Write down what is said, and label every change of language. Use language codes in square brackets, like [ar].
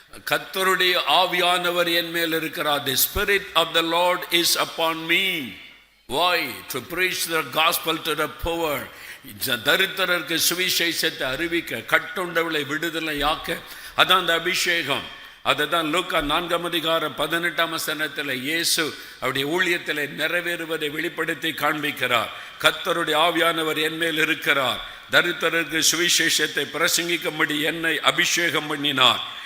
[ta] கர்த்தருடைய ஆவியானவர் என் மேல் இருக்கிறார். [en] The spirit of the Lord is upon me. Why? To preach the gospel to the poor. [ta] தரித்திரருக்கு சுவிசேஷத்தை அறிவிக்க, கட்டுண்டவளை விடுதலையாக்க. அதான் அந்த அபிஷேகம். அதுதான் லூக்கா 4ஆம் அதிகாரம் 18ஆம் வசனத்தில் இயேசு அவருடைய ஊழியத்தில் நிறைவேறுவதை வெளிப்படுத்தி காண்பிக்கிறார். கர்த்தருடைய ஆவியானவர் என் மேல் இருக்கிறார், தரித்திரருக்கு சுவிசேஷத்தை பிரசங்கிக்கும்படி என்னை அபிஷேகம் பண்ணினார்.